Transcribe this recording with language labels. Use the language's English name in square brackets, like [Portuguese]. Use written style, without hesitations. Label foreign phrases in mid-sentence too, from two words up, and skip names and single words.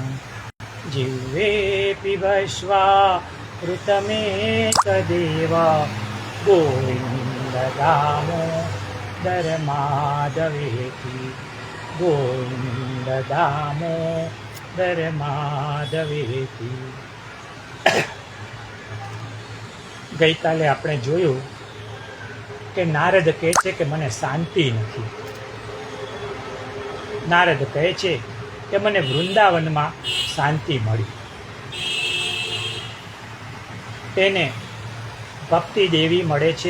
[Sanskrit] जिह्वे पिबस्वामृतमेतदेव गोविन्द दामोदर माधवेति। गोविन्द दामोदर माधवेति। [Gujarati] ગઈકાલે આપણે જોયું કે નારદ કહે છે કે મને શાંતિ નથી. નારદ કહે છે કે મને વૃંદાવનમાં શાંતિ મળી. તેને ભક્તિ દેવી મળે છે.